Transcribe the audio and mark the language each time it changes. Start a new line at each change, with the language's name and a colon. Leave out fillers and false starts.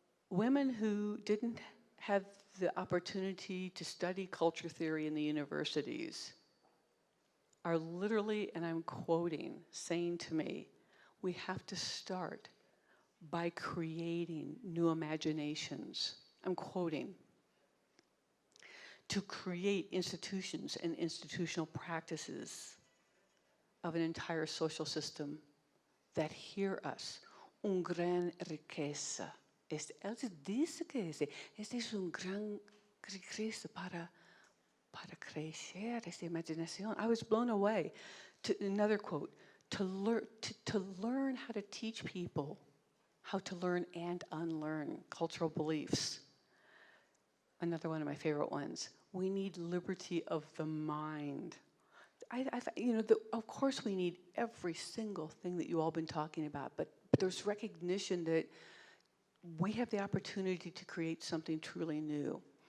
English: Women who didn't have the opportunity to study culture theory in the universities are literally, and I'm quoting, saying to me, we have to start by creating new imaginations. I'm quoting. To create institutions and institutional practices of an entire social system that hear us.
Spanish: Un gran riqueza. Él dice que este es un gran riqueza para crecer esta imaginación.
English: I was blown away. Another quote, to learn how to teach people how to learn and unlearn cultural beliefs. Another one of my favorite ones, we need liberty of the mind. Of course we need every single thing that you all been talking about, but there's recognition that we have the opportunity to create something truly new.